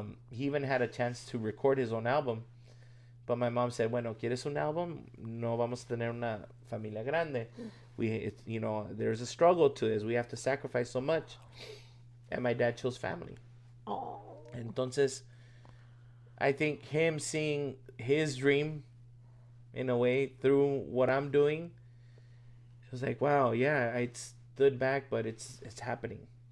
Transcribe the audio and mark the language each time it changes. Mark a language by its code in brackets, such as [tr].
[en] He even had a chance to record his own album. But my mom said, [es] bueno, ¿quieres un album? No vamos a tener una familia grande. [en] You know, there's a struggle to this. We have to sacrifice so much. And my dad chose family. Oh. Entonces, I think him seeing his dream, in a way, through what I'm doing, it was like, wow, yeah, I stood back, but it's happening.